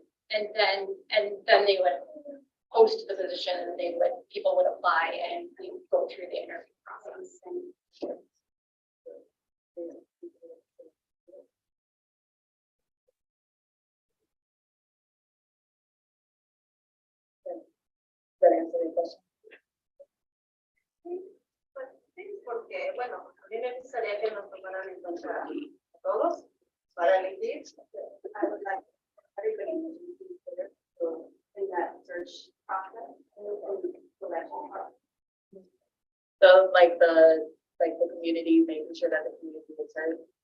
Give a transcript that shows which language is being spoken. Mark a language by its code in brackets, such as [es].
[en] And then they would post the position, and people would apply, and we would go through the interview process. That answer your question? [es] Pues sí, porque, bueno, a mí me gustaría que nos tomaran en cuenta a todos para elegir. [en] I would like everybody to be considered in that search process and selection process. So like the community, making sure that the community is heard.